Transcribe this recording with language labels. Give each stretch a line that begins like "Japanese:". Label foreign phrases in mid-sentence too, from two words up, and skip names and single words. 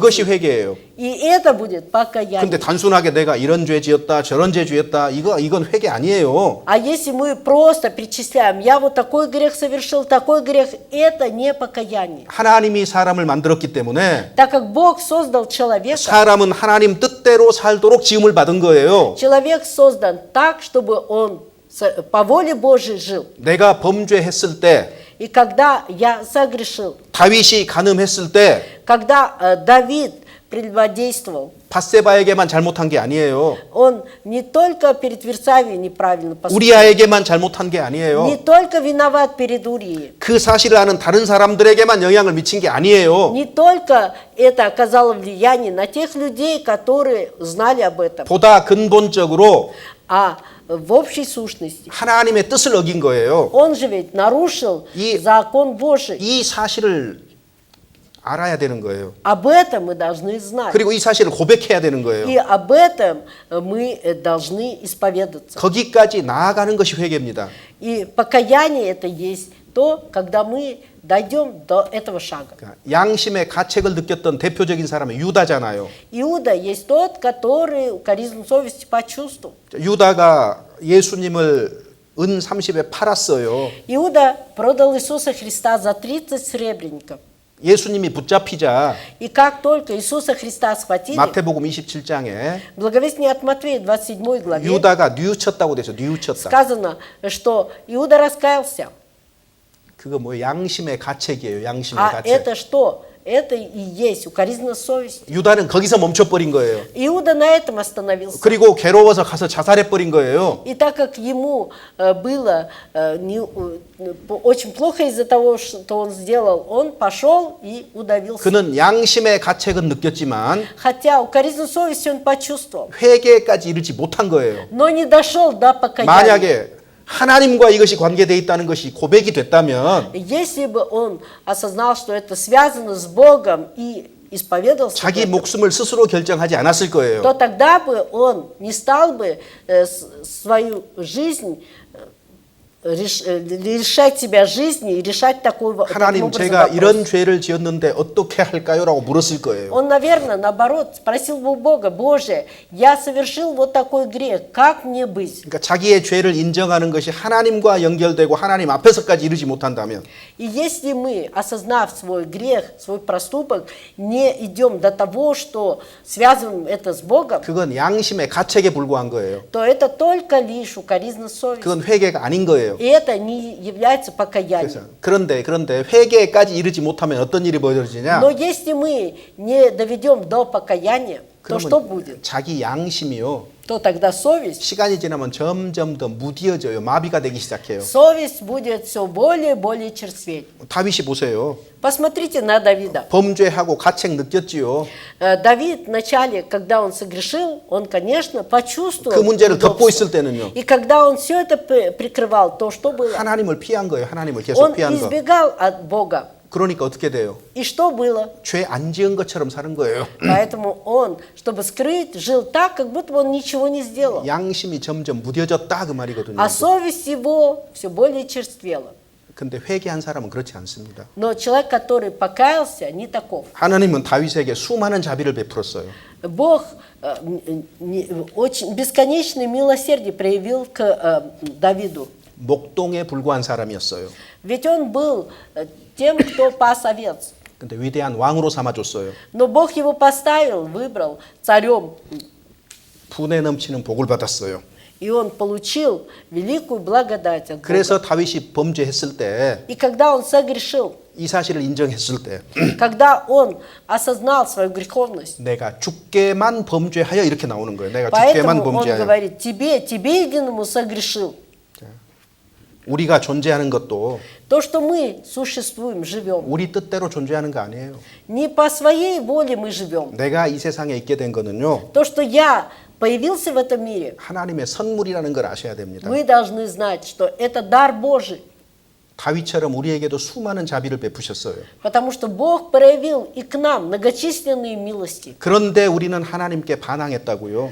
Korean: 그것이 회개예요.
Russian: И это будет покаяние.
Korean: 근데 단순하게 내가 이런 죄 지었다, 저런 죄 지었다, 이건 회개 아니에요.
Russian: А если мы просто перечисляем, я вот такой грех совершил, такой грех, это не покаяние.
Korean: 하나님이 사람을 만들었기 때문에
Russian: Так как Бог создал человека,
Korean: 사람은 하나님 뜻대로 살도록 지음을 받은 거예요.
Russian: человек создан так, чтобы он по воле Божией жил.
Korean: 내가 범죄했을 때,
Russian: И когда я согрешил,
Korean: 다윗이 간음했을 때
Russian: когда Давид прелюбодействовал,
Korean: 밧세바에게만 잘못한 게 아니에요.
Russian: он не только перед Версавией неправильно поступил,
Korean: 우리아에게만 잘못한 게
Russian: не
Korean: 아니에요.
Russian: только виноват перед Урией,
Korean: 그 사실을 아는 다른 사람들에게만 영향을 미친 게 아니에요.
Russian: не только это оказало влияние на тех людей, которые знали об этом,
Korean: 보다 근본적으로
Russian: а в общей сущности.
Korean: 하나님의 뜻을 어긴 거예요.
Russian: Он же ведь нарушил закон Божий.
Korean: 이 사실을 알아야 되는 거예요.
Russian: Об этом мы должны знать.
Korean: 그리고 이 사실을 고백해야 되는
Russian: И
Korean: 거예요.
Russian: об этом мы должны исповедаться.
Korean: 거기까지 나아가는 것이 회개입니다.
Russian: И покаяние это есть то, когда мы дойдем до этого шага.
Korean: 양심의 가책을 느꼈던 대표적인 사람은 유다잖아요.
Russian: Иуда есть тот, который укоризненную совести почувствовал.
Korean: 유다가 예수님을 은 30에 팔았어요.
Russian: Иуда продал Иисуса Христа за 30 сребреников.
Korean: 예수님이 붙잡히자
Russian: И как только Иисуса Христа схватили,
Korean: 마태복음 27장에
Russian: благовестие от Матфея, 27 главе,
Korean: 유다가 뉘우쳤다고 돼서 뉘우쳤다.
Russian: сказано, что Иуда раскаялся.
Korean: 그거 뭐 양심의 가책이에요. 양심의
Russian: А
Korean: 가책.
Russian: это что? это и есть укоризненная совесть.
Korean: 유다는 거기서 멈춰버린 거예요.
Russian: Иуда на этом остановился.
Korean: 그리고 괴로워서 가서 자살해버린 거예요.
Russian: И так как ему было очень плохо из-за того, что он сделал, он пошел и удавился.
Korean: 그는 양심의 가책은 느꼈지만
Russian: Хотя укоризненную совесть он почувствовал,
Korean: 회개까지 이르지 못한 거예요.
Russian: но не дошел до покаяния.
Korean: 만약에 하나님과 이것이 관계되어 있다는 것이 고백이 됐다면
Russian: Если бы он осознал, что это связано с Богом и исповедовался,
Korean: 자기
Russian: в этом,
Korean: 목숨을 스스로 결정하지 않았을 거예요.
Russian: то тогда бы он не стал бы свою жизнь решать себя жизни и решать таким
Korean: 하나님
Russian: образом
Korean: 제가
Russian: вопрос.
Korean: 이런 죄를 지었는데 어떻게 할까요? 라고 물었을 거예요.
Russian: Он, наверное, наоборот, спросил бы у Бога: Боже, я совершил вот такой грех, как мне быть?
Korean: 그러니까 자기의 죄를 인정하는 것이 하나님과 연결되고 하나님 앞에서까지 이르지 못한다면
Russian: И если мы, осознав свой грех, свой проступок, не идем до того, что связываем это с Богом,
Korean: 그건 양심의 가책에 불과한 거예요.
Russian: то это только лишь укоризна совести.
Korean: 그건 회개가 아닌 거예요.
Russian: И это не является
Korean: 그래서
Russian: покаянием.
Korean: 그런데 회개까지 이르지 못하면 어떤 일이 벌어지냐?
Russian: Но если мы не доведем до покаяния, то что будет?
Korean: 자기 양심이요.
Russian: То тогда совесть,
Korean: 시간이 지나면 점점 더 무뎌져요. 마비가 되기 시작해요.
Russian: совесть будет все более и более черстветь.
Korean: 다윗이 보세요.
Russian: Посмотрите на Давида.
Korean: 범죄하고 가책 느꼈지요.
Russian: Давид вначале, когда он согрешил, он, конечно, почувствовал
Korean: 그 문제를 덮고
Russian: неудобство.
Korean: 있을 때는요.
Russian: И когда он все это прикрывал, то что было?
Korean: 하나님을 피한 거예요. 하나님을 계속
Russian: Он
Korean: 피한 거.
Russian: избегал от Бога.
Korean: 그러니까 어떻게 돼요?
Russian: И что было?
Korean: 죄 안 지은 것처럼 사는 거예요.
Russian: Поэтому он, чтобы скрыть, жил так, как будто бы он ничего не сделал.
Korean: 양심이 점점 무뎌졌다 그 말이거든요.
Russian: А совесть его все более черствела.
Korean: 근데 회개한 사람은 그렇지 않습니다.
Russian: Но человек, который покаялся, не таков.
Korean: 하나님은 다윗에게 수많은 자비를 베풀었어요.
Russian: Бог очень бесконечное милосердие проявил к Давиду.
Korean: 목동에 불과한 사람이었어요.
Russian: Ведь он был тем, кто пас овец.
Korean: 근데 위대한 왕으로 삼아줬어요.
Russian: Но Бог его поставил, выбрал царем.
Korean: 분에 넘치는 복을 받았어요.
Russian: И он получил великую благодать от Бога.
Korean: 그래서 다윗이 범죄했을 때,
Russian: И когда он согрешил,
Korean: 이 사실을 인정했을 때
Russian: когда он осознал свою греховность,
Korean: 내가 죽게만 범죄하여 이렇게 나오는 거예요. 내가 죽게만
Russian: поэтому он
Korean: 범죄하여.
Russian: говорит: тебе единому согрешил.
Korean: 우리가 존재하는 것도
Russian: То, что мы существуем, живем,
Korean: 우리 뜻대로 존재하는 거 아니에요.
Russian: не по своей воле мы живем.
Korean: 내가 이 세상에 있게 된 거는요.
Russian: То, что я появился в этом мире,
Korean: 하나님의 선물이라는 걸 아셔야 됩니다.
Russian: мы должны знать, что это дар Божий.
Korean: 다윗처럼 우리에게도 수많은 자비를 베푸셨어요.
Russian: Потому что Бог проявил и к нам многочисленные милости.
Korean: 그런데 우리는 하나님께 반항했다고요.